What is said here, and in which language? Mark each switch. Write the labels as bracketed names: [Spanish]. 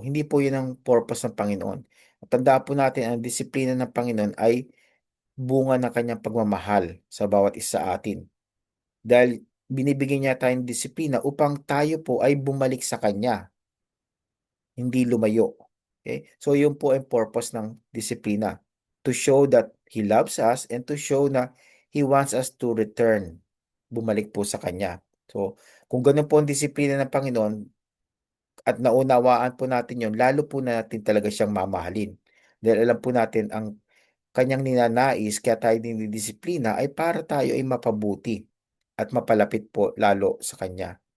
[Filipino] Hindi po yun ang purpose ng Panginoon. At tandaan po natin, ang disiplina ng Panginoon ay bunga ng kanyang pagmamahal sa bawat isa sa atin. Dahil binibigyan niya tayong disiplina upang tayo po ay bumalik sa Kanya, hindi lumayo. Okay? So yun po ang purpose ng disiplina. [English] To show that He loves us and to show na He wants us to return. [Filipino] Bumalik po sa Kanya. So, kung ganun po ang disiplina ng Panginoon, at naunawaan po natin yon, lalo po natin talaga siyang mamahalin. Dahil alam po natin ang kanyang ninanais, kaya tayo dinidisiplina ay para tayo ay mapabuti at mapalapit po lalo sa kanya.